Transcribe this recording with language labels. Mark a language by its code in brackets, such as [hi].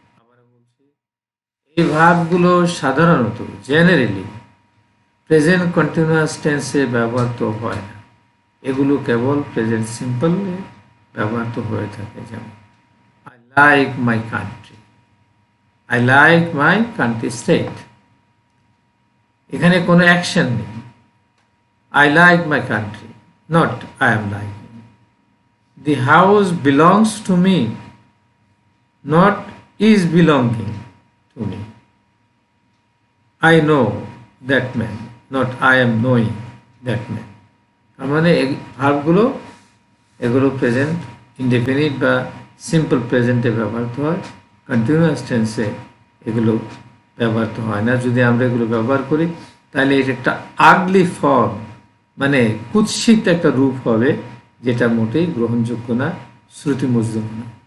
[bn] আবার বলছি, এই ভার্বগুলো সাধারণত জেনারেলি প্রেজেন্ট কন্টিনিউয়াস টেন্সে ব্যবহৃত হয় না, এগুলো কেবল প্রেজেন্ট সিম্পলে ব্যবহৃত হয়ে থাকে। [en] যেমন I like my country, I like my country state. [bn] এখানে কোনো অ্যাকশন নেই। [en] I like my country, not I am liking. The house belongs to me, not is belonging to me. I know that man, not I am knowing that man. [bn] তার মানে ভার্বগুলো এগুলো present indefinite বা simple প্রেজেন্টে ব্যবহৃত হয়, continuous টেন্সে এগুলো ব্যবহৃত হয় না। যদি আমরা এগুলো ব্যবহার করি তাহলে এটা একটা আগলি ফর্ম, মানে কুৎসিত একটা রূপ হবে, যেটা মোটেই গ্রহণযোগ্য না, শ্রুতিমধুর না।